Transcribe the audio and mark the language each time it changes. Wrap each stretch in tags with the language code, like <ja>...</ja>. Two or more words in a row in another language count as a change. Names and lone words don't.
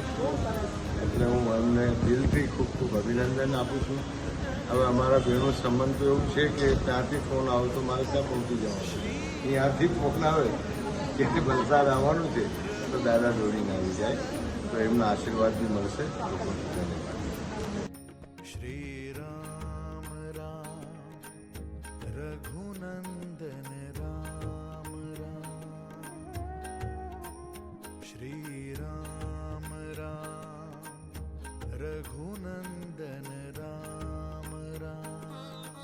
<gu>એટલે હું એમને દિલથી ખૂબ ખૂબ અભિનંદન આપું છું. હવે અમારા બહેનો સંબંધ તો એવું છે કે ત્યાંથી ફોન આવે તો મારે ત્યાં પહોંચી જવાનું, ત્યાંથી ફોન આવે કે વલસાડ આવવાનું છે તો દાદા દોડીને આવી જાય, તો એમના આશીર્વાદ બી મળશે.</gu> <hi>श्री राम राम रघुनंदन राम राम, श्री राम राम रघुनंदन राम राम,</hi>